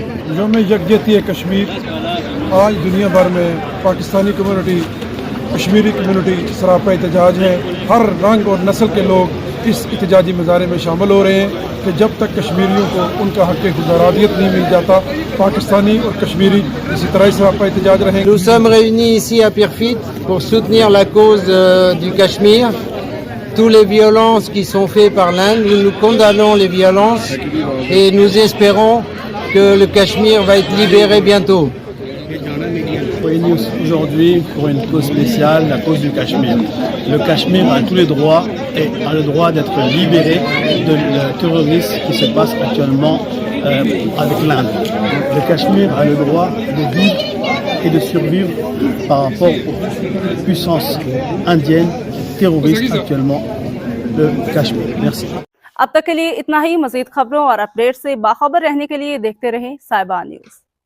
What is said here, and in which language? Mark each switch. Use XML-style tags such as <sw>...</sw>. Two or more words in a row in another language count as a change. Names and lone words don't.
<ur>یوم یکجہتی ہے کشمیر، آج دنیا بھر میں پاکستانی کمیونٹی، کشمیری کمیونٹی سراپا احتجاج ہے. ہر رنگ اور نسل کے لوگ اس احتجاجی مظاہرے میں شامل ہو رہے ہیں کہ جب تک کشمیریوں کو ان کا حق گزارادیت نہیں مل جاتا، پاکستانی اور کشمیری اسی طرح سراپا احتجاج رہیں گے.</ur> <fr>Nous sommes réunis ici à Pirfit pour soutenir la cause du Cachemire. Toutes les violences qui sont faites par l'Inde, nous condamnons les violences et nous espérons que le Cachemire va être libéré bientôt. Réunis aujourd'hui pour une cause spéciale, la cause du Cachemire. Le Cachemire a tous les droits et a le droit d'être libéré de le terrorisme qui se passe actuellement avec l'Inde. Le Cachemire a le droit de vivre et de survivre par rapport aux puissances indiennes terroristes actuellement le Cachemire. Merci.</fr> <ur>اب تک کے لیے اتنا ہی. مزید خبروں اور اپڈیٹ سے باخبر رہنے کے لیے دیکھتے رہیں صاحبان نیوز.</ur>